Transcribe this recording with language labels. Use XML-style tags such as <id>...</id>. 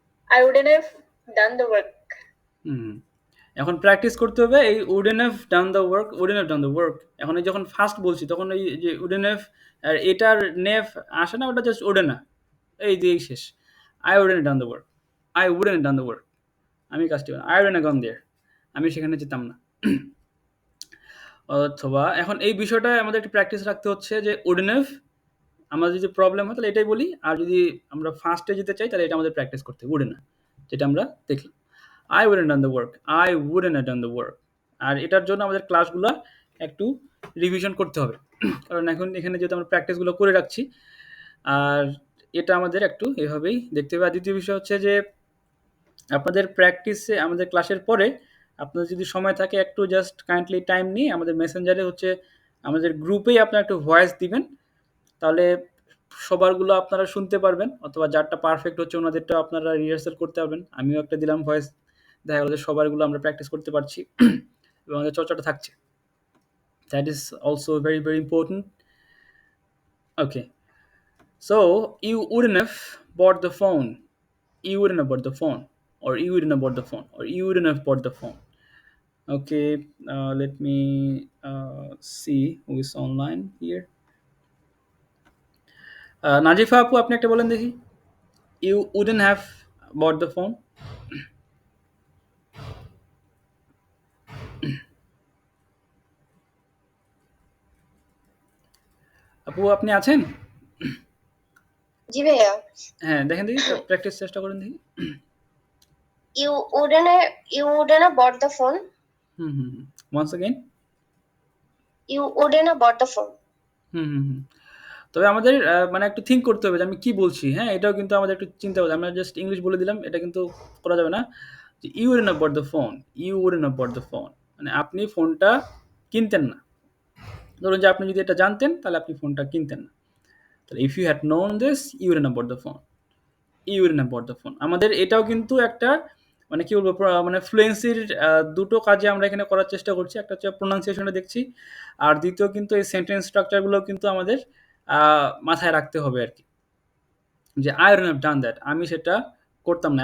<en>I wouldn't have done the work.</en> <bn>এখন practice করতে হবে এই</bn> <en>wouldn't have done the work,</en> <bn>wouldn't have done the work। এখন এই যখন ফার্স্ট বলছি তখন এই যে</bn> <en>wouldn't have</en> <bn>আর এটার নেভ আসে না, ওটা জাস্ট wouldn't না, এই দিয়েই শেষ।</bn> <en>I wouldn't have done the work, I wouldn't have done the work,</en> <bn>আমি কাজটি</bn> <en>I wouldn't have gone there,</en> <bn>আমি সেখানে যেতাম না। অথবা এখন এই বিষয়টা আমাদের একটু প্র্যাকটিস রাখতে হচ্ছে যে</bn> <en>wouldn't have</en> <bn>আমাদের যদি প্রবলেম হয় তাহলে এটাই বলি, আর যদি আমরা ফার্স্টে যেতে চাই তাহলে এটা আমাদের প্র্যাকটিস করতে হবে wouldn't have, যেটা আমরা দেখলাম।</bn> <en>I wouldn't have done the work, I wouldn't have done the work।</en> <bn>আর এটার জন্য আমাদের ক্লাসগুলো একটু রিভিশন করতে হবে, কারণ এখন এখানে যেহেতু আমরা প্র্যাকটিসগুলো করে রাখছি, আর এটা আমাদের একটু এভাবেই দেখতে হবে। আর দ্বিতীয় বিষয় হচ্ছে যে আপনাদের প্র্যাকটিসে আমাদের ক্লাসের পরে আপনাদের যদি সময় থাকে একটু জাস্ট কাইন্ডলি টাইম নিয়ে আমাদের মেসেঞ্জারে হচ্ছে আমাদের গ্রুপেই আপনারা একটু ভয়েস দিবেন, তাহলে সবারগুলো আপনারা শুনতে পারবেন, অথবা যারটা পারফেক্ট হচ্ছে ওনাদেরটা আপনারা রিহার্সাল করতে পারবেন। আমিও একটা দিলাম ভয়েস, দেখা গেল যে সবারগুলো আমরা প্র্যাকটিস করতে পারছি এবং আমাদের চর্চাটা থাকছে।</bn> <en>That is also very very important. Okay, so you wouldn't have bought the phone, you wouldn't have bought the phone, or you wouldn't have bought the phone, or you wouldn't have bought the phone. Okay, let me see who is online here.</en> <bn>Nazifa আপু, আপনি একটা বলেন দেখি,</bn> <en>you wouldn't have bought the phone.</en> <bn>আপু আপনি আছেন? জি ভাইয়া। হ্যাঁ, দেখেন দেখি, প্র্যাকটিস চেষ্টা করেন দেখি।</bn> <en>You wouldn't have bought the phone. once again. You wouldn't have bought the phone.</en> <bn>তবে আমাদের মানে একটু থিঙ্ক করতে হবে যে আমি কি বলছি। হ্যাঁ, এটাও কিন্তু আমাদের একটু চিন্তা করতে হবে। আমরা জাস্ট ইংলিশ বলে দিলাম, এটা কিন্তু করা যাবে না।</bn> <en>যে you wouldn't have bought the phone, you wouldn't have bought the phone,</en> <bn>মানে আপনি ফোনটা কিনতেন না। ধরুন যে আপনি যদি এটা জানতেন তাহলে আপনি ফোনটা কিনতেন না। তাহলে</bn> <en>If you had known this, you wouldn't have bought the phone, you wouldn't have bought the phone।</en> <bn>আমাদের এটাও কিন্তু একটা মানে কি বলবো, মানে ফ্লুয়েন্সির দুটো কাজে আমরা এখানে করার চেষ্টা করছি। একটা হচ্ছে প্রোনাউন্সিয়েশনটা দেখছি, আর দ্বিতীয় কিন্তু এই সেন্টেন্স স্ট্রাকচারগুলো কিন্তু আমাদের মাথায় রাখতে হবে আর কি, যে I</bn> <en>wouldn't have done that,</en> <bn>আমি সেটা করতাম না।</bn>